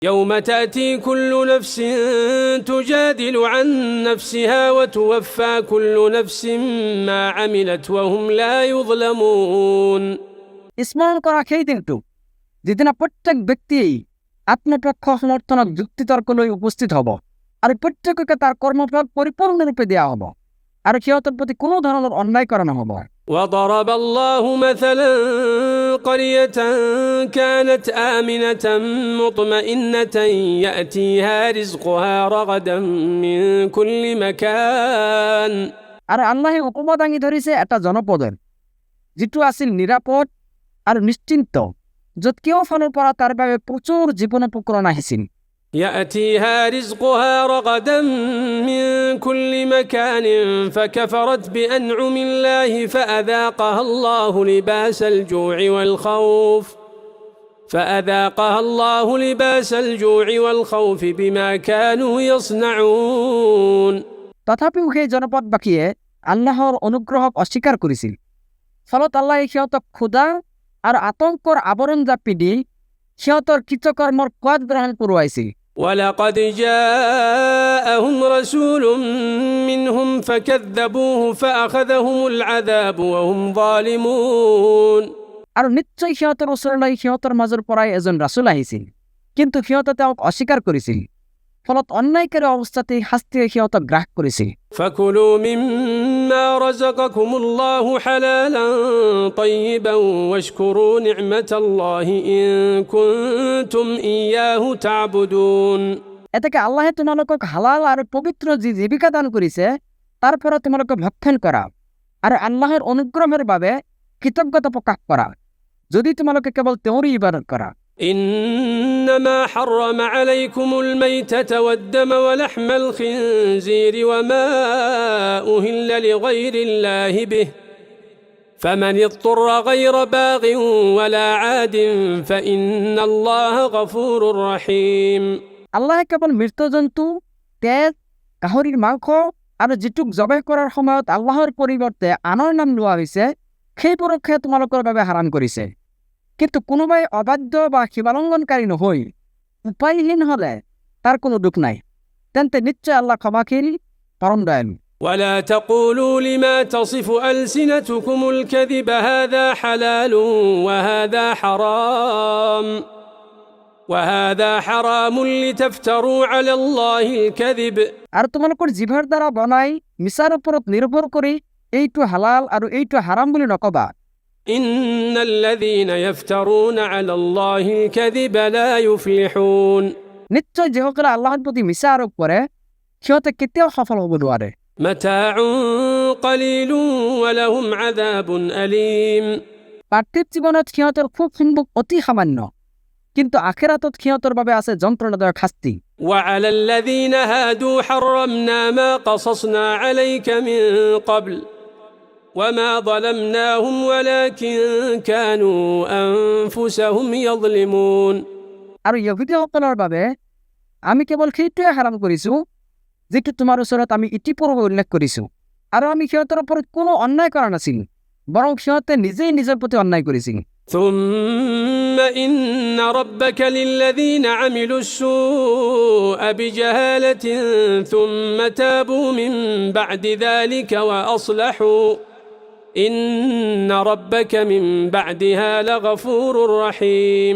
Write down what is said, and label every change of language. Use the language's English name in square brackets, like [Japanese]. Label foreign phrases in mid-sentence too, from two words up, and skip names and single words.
[Arabic] يوم تأتي كل نفس تجادل عن نفسها وتوفى كل نفس ما عملت وهم لا يظلمون [Assamese] স্মরণ করা সেই দিনটো যেদিনা প্ৰত্যেক ব্যক্তিয়েই আত্মপক্ষ সমৰ্থনক যুক্তিতৰ্ক লৈ উপস্থিত হ'ব আৰু প্ৰত্যেককে তাৰ কৰ্মফল পৰিপূৰ্ণৰূপে দিয়া হ'ব আৰু সিহঁতৰ প্ৰতি কোনো ধৰণৰ অন্যায় কৰা নহ'ব। [Arabic] وضرب الله مثلا قرية كانت آمنة مطمئنة يأتيها رزقها رغدا من كل مكان [Assamese] আৰু আল্লাহে উপমা দাঙি ধৰিছে এটা জনপদৰ যিটো আছিল নিৰাপদ আৰু নিশ্চিন্ত য'ত কেউ ফালৰ পৰা তাৰ বাবে প্ৰচুৰ জীৱনোপকৰণ আহিছিল। [Arabic] يأتيها رزقها رغدا من كل مكان فكفرت بأنعم الله فأذاقها الله لباس الجوع والخوف بما كانوا يصنعون [Assamese] তথাপিও সেই জনপদবাসীয়ে আল্লাহৰ অনুগ্ৰহক অস্বীকাৰ কৰিছিল, ফলত আল্লাহে সিহঁতক ক্ষুধা আৰু আতংকৰ আৱৰণ জাপি দি সিহঁতৰ কৃতকৰ্মৰ সোৱাদ গ্ৰহণ কৰোৱাইছিল। [Arabic] ولقد جاءهم رسول منهم فكذبوه فأخذهم العذاب وهم ظالمون [Assamese] আৰু নিশ্চয় সিহঁতৰ ওচৰলৈ সিহঁতৰ মাজৰ পৰাই এজন ৰাসূল আহিছিল, কিন্তু সিহঁতে তেওঁক অস্বীকাৰ কৰিছিল, ফলত অন্যায়কাৰী অৱস্থাতে শাস্তিয়ে সিহঁতক গ্ৰাস কৰিছিল। [Arabic] فكلوا مما رزقكم الله حلالا طيبا واشكروا نعمة الله إن كنتم إياه تعبدون [Assamese] এতেকে আল্লাহে তোমালোকক হালাল আৰু পবিত্ৰ যি জীৱিকা দান কৰিছে তাৰ পৰা তোমালোকে ভক্ষণ কৰা আৰু আল্লাহৰ অনুগ্ৰহৰ বাবে কৃতজ্ঞতা প্ৰকাশ কৰা যদি তোমালোকে কেৱল তেওঁৰে ইবাদত কৰা। [Arabic] إنما حرم عليكم الميتة والدم ولحم الخنزير وما أهل لغير الله به فمن اضطر غير باغ ولا عاد فإن الله غفور رحيم [Assamese] আল্লাহে কেৱল মৃত জন্তু, তেজ, গাহৰিৰ মাংস আৰু যিটোক জবাই কৰাৰ সময়ত আল্লাহৰ পৰিৱৰ্তে আনৰ নাম লোৱা হৈছে সেইবোৰকহে তোমালোকৰ বাবে হাৰাম কৰিছে। কিন্তু কোনোবাই অবাধ্য বা সীমালংঘনকাৰী নহৈ উপায়হীন হ'লে তাৰ কোনো দুখ নাই, তেন্তে নিশ্চয় আল্লাহ ক্ষমাশীল পৰম দয়ালু। [Arabic] ولا تقولوا لما تصف ألسنتكم الكذب هذا حلال وهذا حرام لتفتروا على الله الكذب [Assamese] আৰু তোমালোকৰ জিভাৰ দ্বাৰা বনাই মিছাৰ ওপৰত নিৰ্ভৰ কৰি এইটো হালাল আৰু এইটো হাৰাম বুলি নকবা। [Arabic] إن الذين يفترون على الله الكذب لا يفلحون [Assamese] নিশ্চয় যিসকলে আল্লাহৰ প্ৰতি মিছা আৰোপ কৰে সিহঁতে কেতিয়াও সফল হ'ব নোৱাৰে। [Arabic] متاع قليل ولهم عذاب أليم [Assamese] পাৰ্থিৱ জীৱনত সিহঁতৰ খুব সম্ভৱ অতি সামান্য, কিন্তু আখিৰাতত সিহঁতৰ বাবে আছে যন্ত্ৰণাদায়ক শাস্তি। [Arabic] وعلى الذين هادوا حرمنا ما قصصنا عليك من قبل وما ظلمناهم ولكن كانوا أنفسهم يظلمون [Assamese] আৰু ইহুদীসকলৰ বাবে আমি কেৱল সেইটোৱে হাৰাম কৰিছোঁ যিটো তোমাৰ ওচৰত আমি ইতিপূৰ্বে উল্লেখ কৰিছোঁ, আৰু আমি সিহঁতৰ ওপৰত কোনো অন্যায় কৰা নাছিল, বৰং সিহঁতে নিজেই নিজৰ প্ৰতি অন্যায় কৰিছিল। [Arabic] ثم إن ربك للذين عملوا السوء بجهالة ثم تابوا من بعد ذلك وأصلحوا إن ربك من بعدها لغفور رحيم